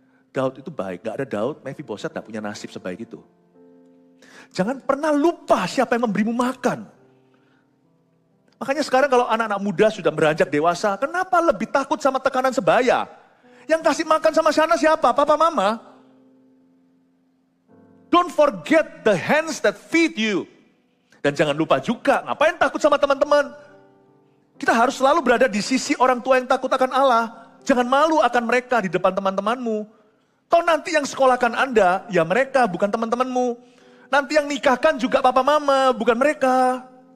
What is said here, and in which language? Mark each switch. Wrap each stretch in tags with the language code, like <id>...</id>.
<id>Daud itu baik, gak ada Daud, Mephiboset gak punya nasib sebaik itu. Jangan pernah lupa siapa yang memberimu makan. Makanya sekarang kalau anak-anak muda sudah beranjak dewasa, kenapa lebih takut sama tekanan sebaya? Yang kasih makan sama sana siapa? Papa mama?</id> <en>Don't forget the hands that feed you.</en> <id>Dan jangan lupa juga, ngapain takut sama teman-teman? Kita harus selalu berada di sisi orang tua yang takut akan Allah. Jangan malu akan mereka di depan teman-temanmu. Toh nanti yang sekolahkan Anda, ya mereka bukan teman-temanmu. Nanti yang nikahkan juga papa mama, bukan mereka.</id>